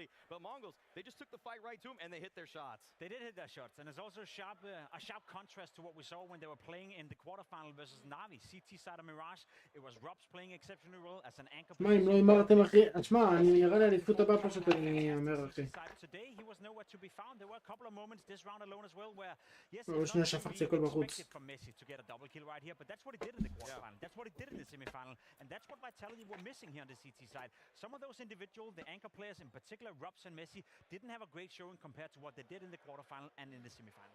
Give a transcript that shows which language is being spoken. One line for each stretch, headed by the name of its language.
English: But Mongols, they just took the fight right to him and they hit their shots. They did hit their shots, and there's also a sharp contrast to what we saw when they were playing in the quarterfinal versus Navi. CT side of Mirage, it was Robs playing exceptionally well as an anchor.
Hebrew: שמע, אם לא אמרתם, אחי, תשמע, אני נראה לי אליפות הבא פשוט אני אומר, אחי.
English: Today he was nowhere to be found. There were a couple of moments this round alone as well where yes,
Hebrew: שנייה שפרתי הכל בחוץ.
English: from Messi to get a double kill right here, but that's what he did in the quarterfinal. That's what he did in the semifinal, and that's what Vitality were missing here on the CT side. Some of those individual, the anchor players in particular, Robs and Messi, didn't have a great showing compared to what they did in the quarterfinal and in the semifinal.